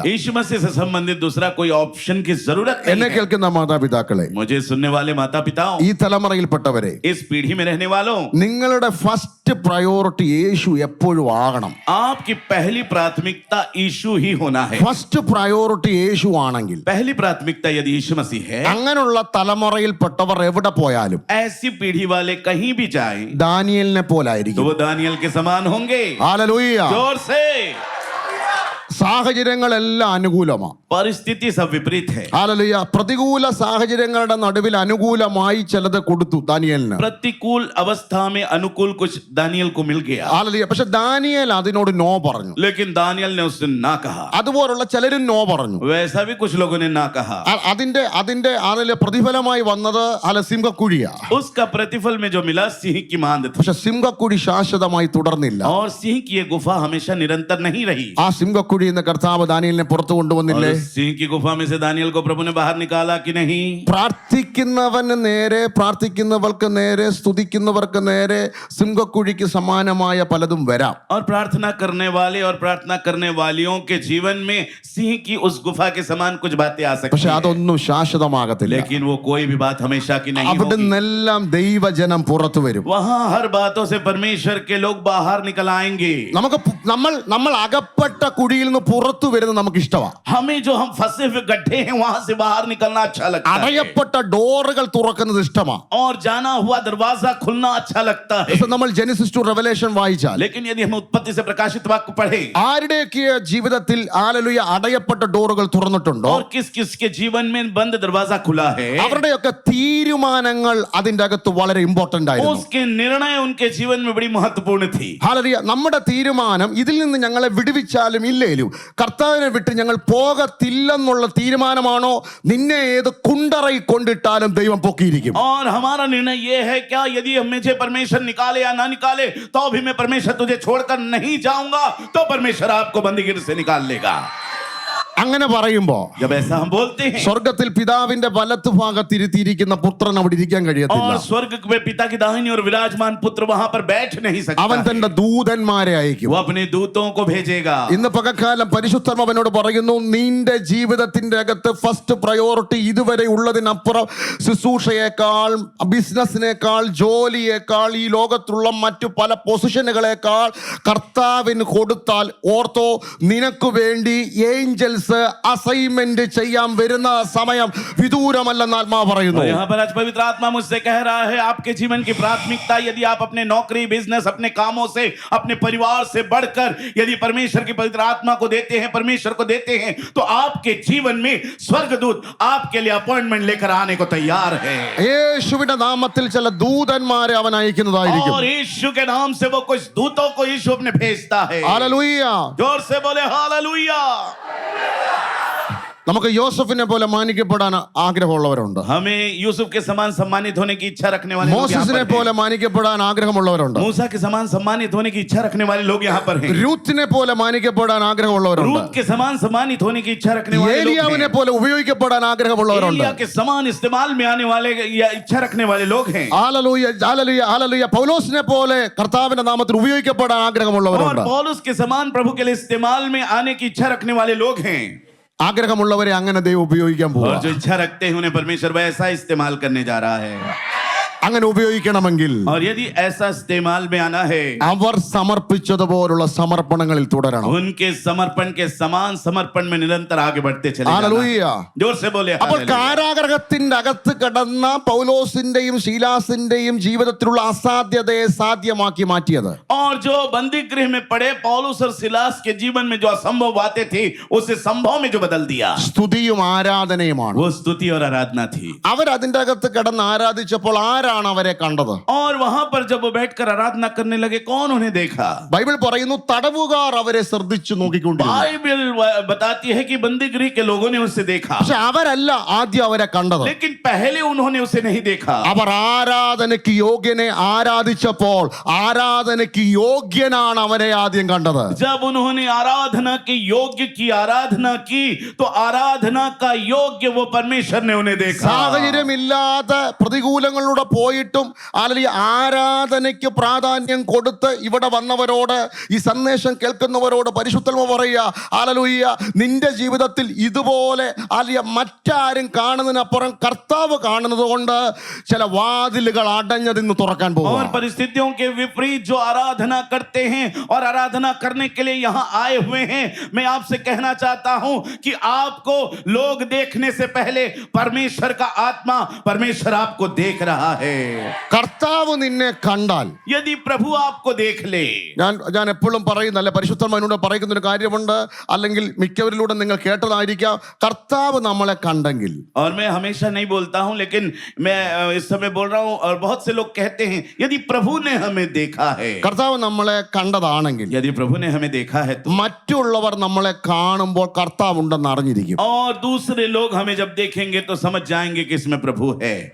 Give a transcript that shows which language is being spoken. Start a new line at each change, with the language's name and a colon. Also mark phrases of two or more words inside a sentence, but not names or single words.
Hindi: यीशु मसीह से संबंधित दूसरा कोई ऑप्शन की जरूरत
Malayalam: എന്നെ
Hindi: नहीं है.
Malayalam: കേൾക്കുന്ന മാതാപിതാക്കളെ,
Hindi: मुझे सुनने वाले माता पिताओं,
Malayalam: ഈ തലമുറയിൽപ്പെട്ടവരെ,
Hindi: इस पीढ़ी में रहने वालों,
Malayalam: നിങ്ങളുടെ
English: first priority
Malayalam: യേശു എപ്പോഴും ആകണം.
Hindi: आपकी पहली प्राथमिकता यीशु ही होना है.
English: first priority
Malayalam: യേശു ആണെങ്കിൽ
Hindi: पहली प्राथमिकता यदि यीशु मसीह है,
Malayalam: അങ്ങനെയുള്ള തലമുറയിൽപ്പെട്ടവർ എവിടെ പോയാലും
Hindi: ऐसी पीढ़ी वाले कहीं भी जाएं
Malayalam: ദാനിയേലിനെ
Hindi: तो
Malayalam: പോലായിരിക്കും.
Hindi: वो दानियल के समान होंगे.
Malayalam: ഹല്ലേലൂയ.
Hindi: जोर से.
Malayalam: സാഹചര്യങ്ങളെല്ലാം അനുകൂലമാണ്.
Hindi: परिस्थिति सब विपरीत है.
Malayalam: ഹല്ലേലൂയ. പ്രതികൂല സാഹചര്യങ്ങളുടെ നടുവിൽ അനുകൂലമായി ചിലത് കൊടുത്തു ദാനിയേലിന്.
Hindi: प्रतिकूल अवस्था में अनुकूल कुछ दानियल को मिल गया,
Malayalam: ഹല്ലേലൂയ. പക്ഷെ ദാനിയേൽ അതിനോട് നോ പറഞ്ഞു.
Hindi: लेकिन दानियल ने उससे ना कहा.
Malayalam: അതുപോലുള്ള ചിലരും നോ പറഞ്ഞു.
Hindi: वैसा भी कुछ लोगों ने ना कहा.
Malayalam: അതിന്റെ അതിലെ പ്രതിഫലമായി വന്നത് സിംഹക്കുഴിയാ.
Hindi: उसका प्रतिफल में जो मिला सिंह की मांद थी.
Malayalam: പക്ഷെ സിംഹക്കുഴി ശാശ്വതമായി തുടർന്നില്ല.
Hindi: और सिंह की ये गुफा हमेशा निरंतर नहीं रही.
Malayalam: ആ സിംഹക്കുഴി എന്ന കർത്താവ് ദാനിയേലിനെ പുറത്തു കൊണ്ടുവന്നില്ലേ?
Hindi: और सिंह की गुफा में से दानियल को प्रभु ने बाहर निकाला कि नहीं?
Malayalam: പ്രാർത്ഥിക്കുന്നവന് നേരെ, പ്രാർത്ഥിക്കുന്നവർക്ക് നേരെ, സ്തുതിക്കുന്നവർക്ക് നേരെ സിംഹക്കുഴിക്ക് സമാനമായ പലതും വരാം.
Hindi: और प्रार्थना करने वाले और प्रार्थना करने वालियों के जीवन में सिंह की उस गुफा के समान कुछ बातें आ सकती
Malayalam: പക്ഷെ
Hindi: हैं,
Malayalam: അതൊന്നും ശാശ്വതമാകത്തില്ല.
Hindi: लेकिन वो कोई भी बात हमेशा की नहीं
Malayalam: അവിടെ
Hindi: होगी।
Malayalam: നിന്നെല്ലാം ദൈവജനം പുറത്തു വരും.
Hindi: वहां हर बातों से परमेश्वर के लोग बाहर निकल आएंगे।
Malayalam: നമുക്ക് നമ്മൾ അകപ്പെട്ട കുഴിയിൽ നിന്ന് പുറത്തു വരുന്നത് നമുക്ക് ഇഷ്ടമാണ്.
Hindi: हमें जो हम फंसे हुए गड्ढे हैं वहां से बाहर निकलना अच्छा लगता है,
Malayalam: അടയപ്പെട്ട ഡോറുകൾ തുറക്കുന്നത് ഇഷ്ടമാണ്.
Hindi: और जाना हुआ दरवाजा खुलना अच्छा लगता है।
Malayalam: നമ്മൾ
English: Genesis to Revelation
Malayalam: വായിച്ചാൽ,
Hindi: लेकिन यदि हम उत्पत्ति से प्रकाशित वाक्य पढ़े,
Malayalam: ആരുടെയൊക്കെ ജീവിതത്തിൽ ഹല്ലേലൂയ അടയപ്പെട്ട ഡോറുകൾ തുറന്നിട്ടുണ്ടോ,
Hindi: और किस किस के जीवन में बंद दरवाजा खुला है,
Malayalam: അവരുടെയൊക്കെ തീരുമാനങ്ങൾ അതിന്റെ അകത്ത് വളരെ ഇമ്പോർട്ടന്റ് ആയിരുന്നു.
Hindi: उसके निर्णय उनके जीवन में बड़ी महत्वपूर्ण थी।
Malayalam: ഹല്ലേലൂയ. നമ്മുടെ തീരുമാനം ഇതിൽ നിന്ന് ഞങ്ങളെ വിടുവിച്ചാലും ഇല്ലേലും കർത്താവിനെ വിട്ട് ഞങ്ങൾ പോകത്തില്ലെന്നുള്ള തീരുമാനമാണോ, നിന്നെ ഏത് കുണ്ടറയിൽ കൊണ്ടിട്ടാലും ദൈവം പൊക്കിയിരിക്കും.
Hindi: और हमारा निर्णय ये है क्या, यदि मुझे परमेश्वर निकाले या ना निकाले तो भी मैं परमेश्वर तुझे छोड़कर नहीं जाऊंगा, तो परमेश्वर आपको बंदीगृह से निकाल लेगा।
Malayalam: അങ്ങനെ പറയുമ്പോ
Hindi: जब ऐसा हम बोलते हैं,
Malayalam: സ്വർഗത്തിൽ പിതാവിന്റെ വലത്ത് ഭാഗത്തിരുത്തിയിരിക്കുന്ന പുത്രൻ അവിടെ ഇരിക്കാൻ കഴിയത്തില്ല.
Hindi: और स्वर्ग में पिता की दाहिनी और विराजमान पुत्र वहां पर बैठ नहीं सकता
Malayalam: അവൻ
Hindi: है।
Malayalam: തന്റെ ദൂതന്മാരെ അയക്കും.
Hindi: वो अपने दूतों को भेजेगा।
Malayalam: ഇന്ന് പകൽക്കാലം പരിശുദ്ധാത്മാവിനോട് പറയുന്നു, നിന്റെ ജീവിതത്തിന്റെ അകത്ത്
English: first priority
Malayalam: ഇതുവരെ ഉള്ളതിനപ്പുറം ശുശ്രൂഷയേക്കാൾ, ബിസിനസിനേക്കാൾ, ജോലിയേക്കാൾ, ഈ ലോകത്തുള്ള മറ്റു പല പൊസിഷനുകളേക്കാൾ കർത്താവിന് കൊടുത്താൽ ഓർത്തോ, നിനക്ക് വേണ്ടി
English: angels assignment
Malayalam: ചെയ്യാൻ വരുന്ന സമയം വിദൂരമല്ലെന്ന് ആത്മാവ് പറയുന്നു.
Hindi: यहाँ पर आज पवित्र आत्मा मुझसे कह रहा है, आपके जीवन की प्राथमिकता यदि आप अपने नौकरी, बिजनेस, अपने कामों से, अपने परिवार से बढ़कर यदि परमेश्वर की पवित्र आत्मा को देते हैं, परमेश्वर को देते हैं, तो आपके जीवन में स्वर्गदूत आपके लिए अपॉइंटमेंट लेकर आने को तैयार है।
Malayalam: യേശുവിന്റെ നാമത്തിൽ ചില ദൂതന്മാരെ അവൻ അയക്കുന്നതായിരിക്കും.
Hindi: और यीशु के नाम से वो कुछ दूतों को यीशु अपने भेजता है।
Malayalam: ഹല്ലേലൂയ.
Hindi: जोर से बोले हालेलुया।
Malayalam: നമുക്ക് യോസഫിനെ പോലെ മാനിക്കപ്പെടാൻ ആഗ്രഹമുള്ളവരുണ്ട്.
Hindi: हमें यूसुफ के समान सम्मानित होने की इच्छा रखने वाले लोग यहाँ
Malayalam: മോസസിനെ
Hindi: पर हैं।
Malayalam: പോലെ മാനിക്കപ്പെടാൻ ആഗ്രഹമുള്ളവരുണ്ട്.
Hindi: मूसा के समान सम्मानित होने की इच्छा रखने वाले लोग यहाँ पर हैं।
Malayalam: രൂത്തിനെ പോലെ മാനിക്കപ്പെടാൻ ആഗ്രഹമുള്ളവരുണ്ട്.
Hindi: रूत के समान सम्मानित होने की इच्छा रखने वाले लोग
Malayalam: ഏലിയാവിനെ
Hindi: हैं।
Malayalam: പോലെ ഉപയോഗിക്കപ്പെടാൻ ആഗ്രഹമുള്ളവരുണ്ട്.
Hindi: एलिया के समान इस्तेमाल में आने वाले या इच्छा रखने वाले लोग हैं।
Malayalam: ഹല്ലേലൂയ, ഹല്ലേലൂയ, ഹല്ലേലൂയ. പൗലോസിനെ പോലെ കർത്താവിന്റെ നാമത്തിൽ ഉപയോഗിക്കപ്പെടാൻ
Hindi: और
Malayalam: ആഗ്രഹമുള്ളവരുണ്ട്.
Hindi: पौलुस के समान प्रभु के लिए इस्तेमाल में आने की इच्छा रखने वाले लोग हैं।
Malayalam: ആഗ്രഹമുള്ളവരെ അങ്ങനെ ദൈവം ഉപയോഗിക്കാൻ
Hindi: और
Malayalam: പോവാ.
Hindi: जो इच्छा रखते हैं उन्हें परमेश्वर वैसा इस्तेमाल करने जा रहा है।
Malayalam: അങ്ങനെ ഉപയോഗിക്കണമെങ്കിൽ
Hindi: और यदि ऐसा इस्तेमाल में आना है,
Malayalam: അവർ സമർപ്പിച്ചതുപോലുള്ള സമർപ്പണങ്ങളിൽ തുടരണം.
Hindi: उनके समर्पण के समान समर्पण में निरंतर आगे बढ़ते चले जाना।
Malayalam: ഹല്ലേലൂയ.
Hindi: जोर से बोले
Malayalam: അപ്പോൾ
Hindi: हालेलुया।
Malayalam: കാരാഗ്രഹത്തിന്റെ അകത്ത് കിടന്ന പൗലോസിന്റെയും ശീലാസിന്റെയും ജീവിതത്തിലുള്ള അസാധ്യതയെ സാധ്യമാക്കി മാറ്റിയത്,
Hindi: और जो बंदी गृह में पड़े पौलुस और सिलास के जीवन में जो असंभव बातें थी उसे संभव में जो बदल दिया,
Malayalam: സ്തുതിയും ആരാധനയുമാണ്.
Hindi: वो स्तुति और आराधना थी।
Malayalam: അവർ അതിന്റെ അകത്ത് കിടന്ന് ആരാധിച്ചപ്പോൾ ആരാണ് അവരെ കണ്ടത്?
Hindi: और वहां पर जब वो बैठकर आराधना करने लगे, कौन उन्हें देखा?
Malayalam: ബൈബിൾ പറയുന്നു, തടവുകാർ അവരെ ശ്രദ്ധിച്ചു നോക്കിക്കൊണ്ടിരുന്നു.
Hindi: बाइबल बताती है कि बंदी गृह के लोगों ने उसे देखा,
Malayalam: പക്ഷെ അവരല്ല ആദ്യം അവരെ കണ്ടത്.
Hindi: लेकिन पहले उन्होंने उसे नहीं देखा।
Malayalam: അവർ ആരാധനയ്ക്ക് യോഗ്യനെ ആരാധിച്ചപ്പോൾ ആരാധനയ്ക്ക് യോഗ്യനാണ് അവരെ ആദ്യം കണ്ടത്.
Hindi: जब उन्होंने आराधना के योग्य की आराधना की तो आराधना का योग्य वो परमेश्वर ने उन्हें देखा।
Malayalam: സാഹചര്യമില്ലാതെ പ്രതികൂലങ്ങളിലൂടെ പോയിട്ടും അല്ലെങ്കിൽ ആരാധനയ്ക്ക് പ്രാധാന്യം കൊടുത്ത് ഇവിടെ വന്നവരോട്, ഈ സന്ദേശം കേൾക്കുന്നവരോട് പരിശുദ്ധാത്മാവ് പറയുക, ഹല്ലേലൂയ, നിന്റെ ജീവിതത്തിൽ ഇതുപോലെ അല്ലെങ്കിൽ മറ്റാരും കാണുന്നതിനപ്പുറം കർത്താവ് കാണുന്നത് കൊണ്ട് ചില വാതിലുകൾ അടഞ്ഞതിന്ന് തുറക്കാൻ പോകും.
Hindi: और परिस्थितियों के विपरीत जो आराधना करते हैं और आराधना करने के लिए यहाँ आए हुए हैं, मैं आपसे कहना चाहता हूं कि आपको लोग देखने से पहले परमेश्वर का आत्मा, परमेश्वर आपको देख रहा है।
Malayalam: കർത്താവ് നിന്നെ കണ്ടാൽ,
Hindi: यदि प्रभु आपको देख ले,
Malayalam: ഞാൻ എപ്പോഴും പറയുന്നല്ലേ, പരിശുദ്ധമാനോട് പറയുന്ന ഒരു കാര്യമുണ്ട്, അല്ലെങ്കിൽ മിക്കവരിലൂടെ നിങ്ങൾ കേട്ടതായിരിക്കാം, കർത്താവ് നമ്മളെ കണ്ടെങ്കിൽ.
Hindi: और मैं हमेशा नहीं बोलता हूं लेकिन मैं इस समय बोल रहा हूं, और बहुत से लोग कहते हैं यदि प्रभु ने हमें देखा है,
Malayalam: കർത്താവ് നമ്മളെ കണ്ടതാണെങ്കിൽ,
Hindi: यदि प्रभु ने हमें देखा है तो,
Malayalam: മറ്റുള്ളവർ നമ്മളെ കാണുമ്പോൾ കർത്താവ് ഉണ്ടെന്ന് അറിഞ്ഞിരിക്കും.
Hindi: और दूसरे लोग हमें जब देखेंगे तो समझ जाएंगे कि इसमें प्रभु है।